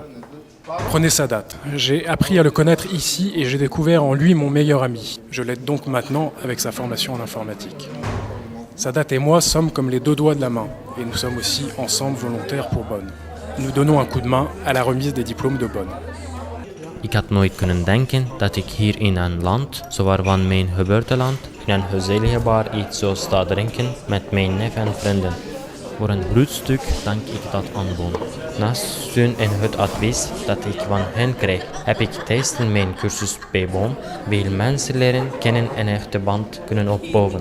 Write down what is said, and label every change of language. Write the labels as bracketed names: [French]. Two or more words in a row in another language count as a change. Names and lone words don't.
[French] Prenez Sadat. J'ai appris à le connaître ici et j'ai découvert en lui mon meilleur ami. Je l'aide donc maintenant avec sa formation en informatique. Sadat et moi sommes comme les 2 doigts de la main et nous sommes aussi ensemble volontaires pour Bonn. Nous donnons un coup de main à la remise des diplômes de Bonn. [Dutch] Ik had nooit kunnen denken dat ik hier in een land, zowaarvan mijn geboorteland, in een gezellige bar iets zou staan drinken met mijn neef en vrienden. Voor een groot stuk dank ik dat aan Bonn. Naast steun en het advies dat ik van hen krijg, heb ik tijdens mijn cursus bij Bonn veel mensen leren kennen en echte band kunnen opbouwen.